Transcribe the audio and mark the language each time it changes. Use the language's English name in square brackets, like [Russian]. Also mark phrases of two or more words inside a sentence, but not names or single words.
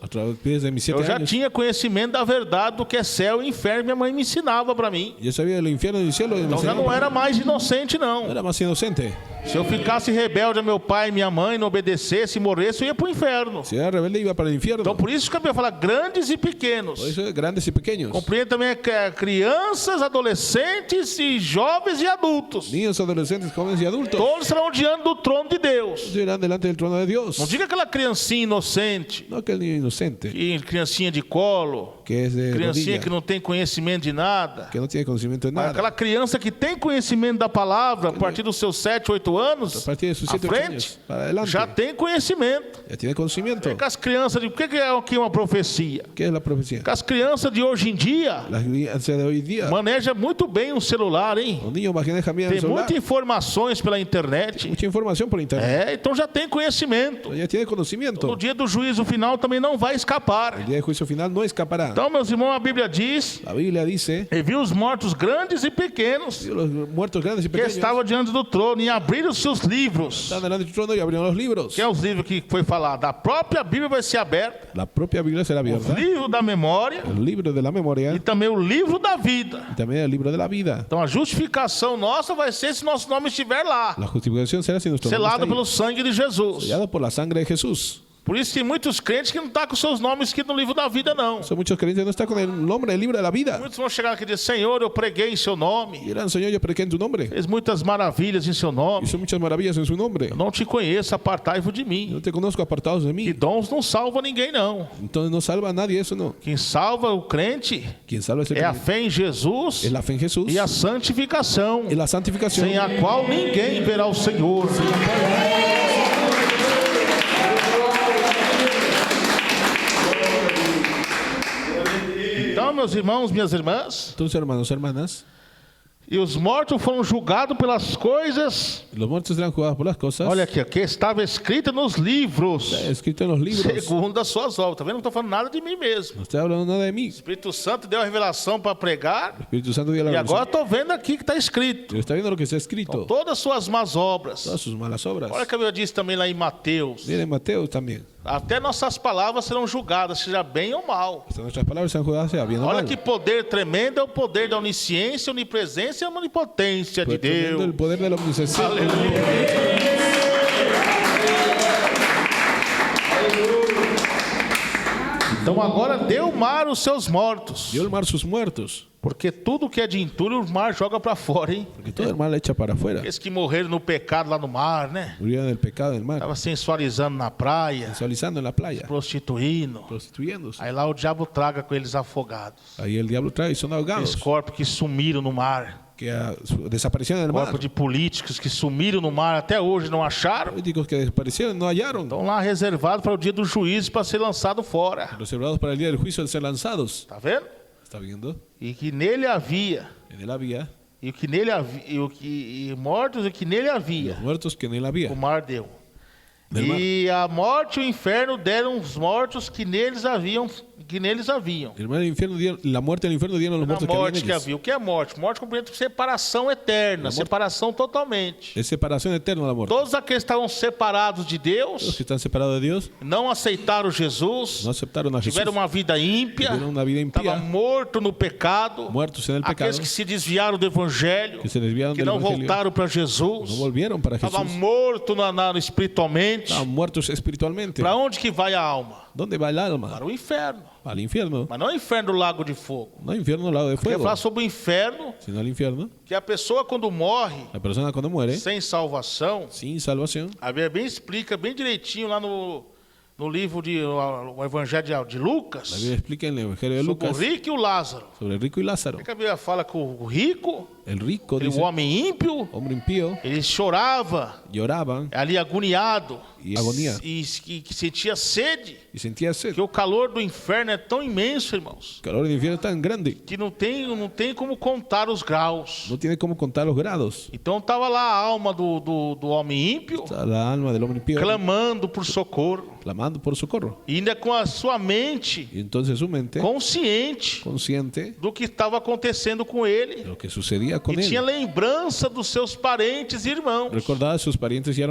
[Spanish] a través de mis 7 [Portuguese] eu já [Spanish] años, [Portuguese] tinha conhecimento da verdade do que é céu e inferno. Minha mãe me ensinava para mim. [Spanish] yo sabía del infierno y del cielo. Y me [Portuguese] Então já [Spanish] enseñaba. [Portuguese] não era mais inocente, [Spanish] No [Portuguese] não. [Spanish] era más inocente. [Portuguese] Se eu ficasse rebelde a meu pai e minha mãe, não obedecesse e morresse, eu ia para o inferno. [Spanish] Si era rebelde iba para el infierno. [Portuguese] Então por isso que a Bíblia fala grandes e pequenos. [Spanish] Por eso grandes y pequeños. [Portuguese] Compreende também que é crianças, adolescentes e jovens e adultos. [Spanish] Niños, adolescentes, jóvenes y adultos. [Portuguese] Todos estarão diante do trono de Deus. [Spanish] Irán delante del trono de Dios. [Portuguese] Não diga aquela criancinha inocente, [Spanish] No aquel niño inocente, [Portuguese] e criancinha de colo, [Spanish] que es de [Portuguese] criancinha [Spanish] rodilla, [Portuguese] que não tem conhecimento de nada. [Spanish] que no tiene conocimiento de [Portuguese] Mas [Spanish] nada. [Portuguese] aquela criança que tem conhecimento da palavra a partir dos seus 7, 8 anos, [Spanish] A partir de sus [Portuguese] à 7 frente, [Spanish] años para adelante, [Portuguese] já tem conhecimento. [Spanish] ya tiene conocimiento. [Portuguese] Que as crianças, o que é aqui uma profecia? [Spanish] ¿Qué es la profecía? [Portuguese] Que as crianças de hoje em dia [Spanish] La crianza de hoy día. [Portuguese] manejam muito bem um celular, hein? [Spanish] Los niños manejan bien el [Portuguese] Tem [Spanish] celular. [Portuguese] muitas informações pela internet. [Spanish] Mucha información por internet. [Portuguese] É, então já tem conhecimento. [Spanish] Ya tiene conocimiento. [Portuguese] No dia do juízo final também não vai escapar. [Spanish] El día de juicio final no escapará. [Portuguese] Então, meus irmãos, a Bíblia diz: [Spanish] La Biblia dice: [Portuguese] e viu os mortos grandes e pequenos [Spanish] "Vio los muertos grandes y [Portuguese] que [Spanish] pequeños [Portuguese] estavam diante do trono e abriram seus livros. [Spanish] están delante del trono y abrieron los libros. [Portuguese] Que é os livros que foi falado? A própria Bíblia vai ser aberta, [Spanish] La propia Biblia será [Portuguese] o [Spanish] abierta. [Portuguese] livro da memória [Spanish] El libro de la memoria [Portuguese] e também o livro da vida. [Spanish] y también el libro de la vida. [Portuguese] Então a justificação nossa vai ser se nosso nome estiver lá, [Spanish] La justificación será si nuestro nombre [Portuguese] selado [Spanish] está ahí, [Portuguese] pelo sangue de Jesus. [Spanish] sellado por la sangre de Jesús. [Portuguese] Por isso tem muitos crentes que não estão com seus nomes escritos no livro da vida, não. [Spanish] Son muchos creyentes no están con el nombre del libro de la vida. [Portuguese] Muitos vão chegar aqui e dizer: Senhor, eu preguei em seu [Spanish] Y [Portuguese] nome, [Spanish] dirán: Señor, yo prediqué en tu nombre. [Portuguese] fez muitas maravilhas em seu nome. [Spanish] Hizo muchas maravillas en su nombre. [Portuguese] Eu não te conheço, apartai-vos de [Spanish] Yo [Portuguese] mim. [Spanish] no te conozco, apartados de [Portuguese] E [Spanish] mí. [Portuguese] dons não salva ninguém, não. [Spanish] Entonces no salva a nadie eso, no. [Portuguese] Quem salva o crente [Spanish] Quien salva es el [Portuguese] é a [Spanish] creyente. [Portuguese] fé em Jesus [Spanish] Es la fe en Jesús [Portuguese] e a santificação, [Spanish] y la santificación, [Portuguese] sem a qual ninguém verá o Senhor. Então, meus irmãos, minhas irmãs, [Spanish] Entonces, hermanos, hermanas, [Portuguese] e os mortos foram julgados pelas coisas, [Spanish] los muertos serán juzgados por las cosas [Portuguese] olha aqui, que estava escrito nos livros, [Spanish] escrito en los libros. [Portuguese] segundo as suas obras. Tá vendo? Não estou falando nada de mim mesmo. [Spanish] No estoy hablando nada de mí. [Portuguese] O Espírito Santo deu a revelação para pregar, [Spanish] El Espíritu Santo dio la [Portuguese] e agora [Spanish] revelación. [Portuguese] estou vendo aqui que está escrito. [Spanish] Pero está viendo lo que está escrito. [Portuguese] Todas as suas más obras. [Spanish] Todas sus malas obras. [Portuguese] Olha o que a Bíblia diz também lá em Mateus. [Spanish] Viene en Mateo también. [Portuguese] Até nossas palavras serão julgadas, seja bem ou mal. [Spanish] Hasta nuestras palabras serán juzgadas, sea bien o [Portuguese] Olha [Spanish] mal. [Portuguese] que poder tremendo é o poder da onisciência, onipresença e onipotência de [Spanish] Pues tremendo el [Portuguese] Deus. [Spanish] poder de la omnisciencia. [Portuguese] Então agora dê o mar os seus mortos. [Spanish] Dio el mar sus muertos. [Portuguese] Porque tudo que é de entulho, o mar joga para fora, hein? [Spanish] Porque todo el mar le echa para afuera. [Portuguese] Aqueles que morreram no pecado lá no mar, né? [Spanish] Murieron del pecado del mar. [Portuguese] Estava sensualizando na praia, [Spanish] Sensualizando en la playa. [Portuguese] prostituindo. [Spanish] Prostituyéndose. [Portuguese] Aí lá o diabo traga com eles afogados. [Spanish] Ahí el diablo trae y son [Portuguese] Aqueles [Spanish] ahogados. [Portuguese] corpos que sumiram no mar. [Spanish] Que desaparecieron en el mar. [Portuguese] Corpos de políticos que sumiram no mar, até hoje não acharam. [Spanish] Políticos que desaparecieron no hallaron. [Portuguese] Estão lá reservados para o dia do juízo para ser lançado fora. [Spanish] Reservados para el día del juicio de ser lanzados. [Portuguese] Tá vendo? [Spanish] ¿Está viendo? [Portuguese] E que nele havia, [Spanish] En él había [Portuguese] e o que nele havia, e mortos e que nele havia, [Spanish] los muertos que en él había. [Portuguese] o mar deu. [Spanish] Del mar. [Portuguese] E a morte e o inferno deram os mortos que neles haviam. [Spanish] El mar y el infierno dieron, la muerte y el infierno dieron a los [Portuguese] Na [Spanish] muertos que había [Portuguese] morte [Spanish] en [Portuguese] que [Spanish] ellos. [Portuguese] havia. O que é morte? Morte compreende separação eterna, separação totalmente. [Spanish] Es separación eterna la muerte. [Portuguese] Todos aqueles que estavam separados de [Spanish] Los [Portuguese] Deus, [Spanish] que están separados de Dios [Portuguese] não aceitaram Jesus, [Spanish] no aceptaron a Jesús. [Portuguese] tiveram uma vida ímpia, [Spanish] Tuvieron una vida [Portuguese] estavam [Spanish] impía, [Portuguese] mortos no pecado, [Spanish] muertos en el pecado, [Portuguese] aqueles que se desviaram do Evangelho, [Spanish] que se desviaron [Portuguese] que [Spanish] del [Portuguese] não [Spanish] evangelio, [Portuguese] voltaram para Jesus, [Spanish] no volvieron para [Portuguese] estavam [Spanish] Jesús. [Portuguese] mortos espiritualmente. [Spanish] Estaban muertos espiritualmente. [Portuguese] Para onde que vai a alma? [Spanish] ¿Dónde va el alma? [Portuguese] Para o inferno. [Spanish] Al infierno. [Portuguese] Mas não o inferno do lago de fogo. [Spanish] No infierno al lado de [Portuguese] Quer [Spanish] fuego, [Portuguese] falar sobre o inferno, [Spanish] sino al infierno. [Portuguese] que a pessoa quando morre [Spanish] La persona cuando muere [Portuguese] sem salvação, [Spanish] sin salvación, [Portuguese] a Bíblia bem explica bem direitinho lá no livro o Evangelho de [Spanish] la [Portuguese] Lucas, [Spanish] Biblia explica en el Evangelio de [Portuguese] sobre o [Spanish] Lucas [Portuguese] rico e o Lázaro. [Spanish] sobre el rico y Lázaro. [Portuguese] O que a Bíblia fala que o rico, [Spanish] El rico, [Portuguese] o [Spanish] dice, [Portuguese] homem ímpio, [Spanish] hombre impío, [Portuguese] ele chorava [Spanish] lloraba [Portuguese] ali agoniado [Spanish] y agonía [Portuguese] e que sentia sede, [Spanish] y sentía sed. [Portuguese] que o calor do inferno é tão imenso, irmãos, [Spanish] El calor del infierno es tan grande, [Portuguese] que não tem como contar os graus. [Spanish] no tiene cómo contar los grados. [Portuguese] Então estava lá a alma do homem ímpio [Spanish] Está la alma del hombre impío [Portuguese] clamando por socorro. [Spanish] clamando clamando por socorro. [Portuguese] E ainda com a sua mente [Spanish] Y entonces su mente, [Portuguese] consciente [Spanish] consciente [Portuguese] do que estava acontecendo com ele. [Spanish] de lo que sucedía con [Portuguese] E tinha [Spanish] él, [Portuguese] lembrança dos seus parentes e irmãos. [Spanish] recordaba a sus parientes y